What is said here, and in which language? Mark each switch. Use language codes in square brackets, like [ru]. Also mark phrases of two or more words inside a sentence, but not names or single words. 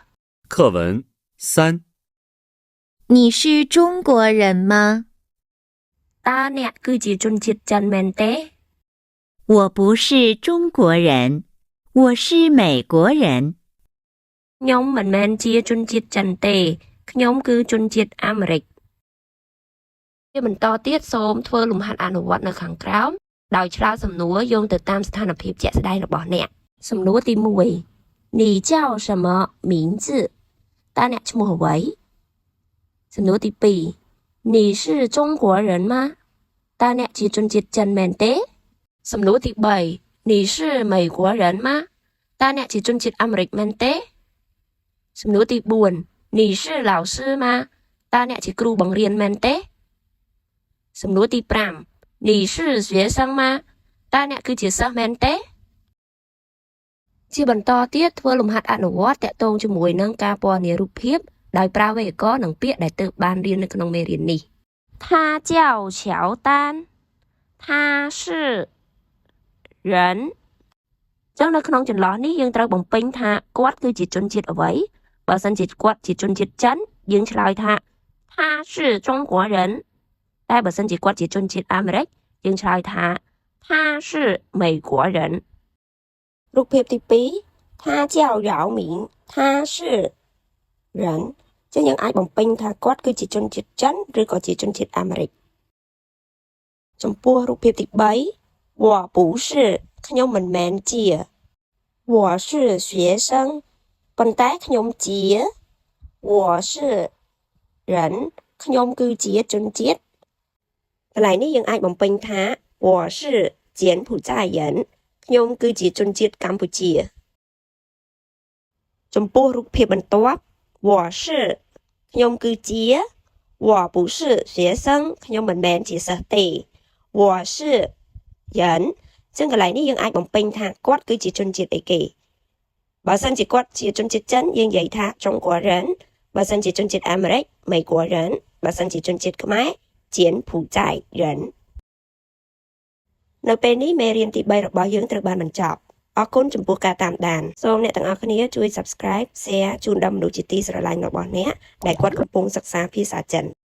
[zh] 课文3 你是中国人吗 [km] តើអ្នកគឺជាជនជាតិចិនមែនទេ [zh] 我不是中国人，我是美国人。 [km] ខ្ញុំមិនមែនជាជនជាតិចិនទេខ្ញុំគឺជនជាតិអាមេរិកជាបន្តទៀតសូមធ្វើលំហាត់អនុវត្តនៅខាង ក្រោមដោយឆ្លើយសំណួរយោងទៅតាមស្ថានភាពជាក់ស្ដែងរបស់អ្នកសំណួរទី 1 [zh] 你叫什么名 [km] 字តើអ្នកឈ្មោះអ្វីសំណួរទី 2 [zh] 你是中国人吗 [km] តើអ្នកជាជនជាតិចិនមែនទេសំណួរទី 3 [zh] 你是美国人吗 [km] តើអ្នកជាជនជាតិអាមេរិកមែនទេសំណួរទី4 [zh] 你是老师吗 [km] តើអ្នកជាគ្រូបង្រៀនមែនទេសំណួរទី5 [zh] 你是学生吗 [km] តើអ្នកគឺជាសិស្សមែនទេ ជាបន្តទៀតធ្វើលំហាត់អនុវត្តតាក់ទងជាមួយនឹងការពណ៌នារូបភាពដោយប្រើវេយ្យាករណ៍និងពាក្យដែលទើបបានរៀននៅក្នុងមេរៀននេះ [zh] 他叫乔丹他是人 [km] ចឹងនៅ ក្នុងចន្លោះនេះយើងត្រូវបំពេញថាគាត់គឺជាជនជាតិអ្វីបើសិនជាគាត់ជាជនជាតិចិនយើងឆ្លើយថា [zh] 他是中国人 [km] តែ បើសិនជាគាត់ជាជនជាតិអាមេរិកយើងឆ្លើយថា [zh] 他是美国人 [km] រូបភាពទី 2 [zh] 他叫姚明他是人 [km] ចឹងយើងអាចបំពេញថាគាត់គឺជាជនជាតិចិនឬក៏ជាជនជាតិអាមេរិកចំពោះរូបភាពទី 3 [zh] 我不是 [km] ខ្ញុំមិនមែនជា [zh] 我是学生 [km] ប៉ុន្តែខ្ញុំជា [zh] 我是人 [km] ខ្ញុំគឺជាជនជាតិកន្លែងនេះយើងអាចបំពេញថា [zh] 我是柬埔寨人 [km] ខ្ញុំគឺជាជនជាតិកម្ពុជា ចំពោះរូបភាពបន្ទាប់ [zh] 我是 [km] ខ្ញុំគឺជា [zh] 我不是学生 [km] ខ្ញុំមិនមែនជាសិស្សទេ [zh] 我是人 [km] ចឹងកន្លែងនេះយើងអាចបំពេញថាគាត់គឺជាជនជាតិអីគេបើសិនជាគាត់ជាជនជាតិចិនយើងនិយាយថា [zh] 中国人 [km] បើសិនជាជនជាតិអាមេរិក [zh] 美国人 [km] បើសិនជាជនជាតិខ្មែរ [zh] 柬埔寨人 [km] នៅពេលនេះមេរៀនទី3របស់យើងត្រូវបានបញ្ចប់អរគុណចំពោះការតាមដានសូមអ្នកទាំងអស់គ្នាជួយ [en] Subscribe Share [km] ជូនដល់មនុស្សជាទីស្រឡាញ់របស់អ្នកដែលគាត់កំពុងសិក្សាភាសាចិន